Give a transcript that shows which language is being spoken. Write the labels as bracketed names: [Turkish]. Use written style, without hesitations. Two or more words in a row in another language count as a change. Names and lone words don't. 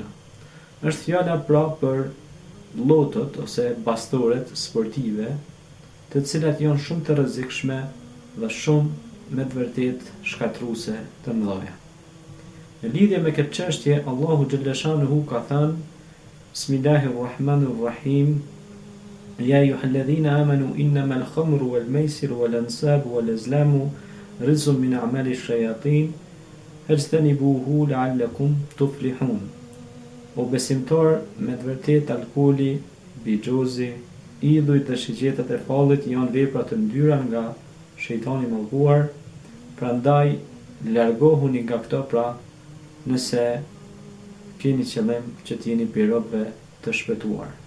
[Albanian] Është fjala pra për llotët ose bastoret sportive, të cilat janë shumë të rrezikshme dhe shumë me të vërtet shkatruese të mëdha. Në lidhje me këtë çështje, Allahu [Arabic] جل شأنه [Albanian] ka thënë: Bismillahirrahmanirrahim, [Arabic] يا أيها الذين آمنوا إنما الخمر والميسر والأنصاب والأزلام رزق من عمل الشيطان فاجتنبوه لعلكم تفلحون. [Albanian] O besimtar, me të vërtet alkooli, bixhozi, idhujt dhe shigjetat e fallit janë vepra të ndyra nga shejtani i mallkuar, prandaj largohuni nga këto pra nëse keni qëllim që t'jeni prej robëve të shpëtuar.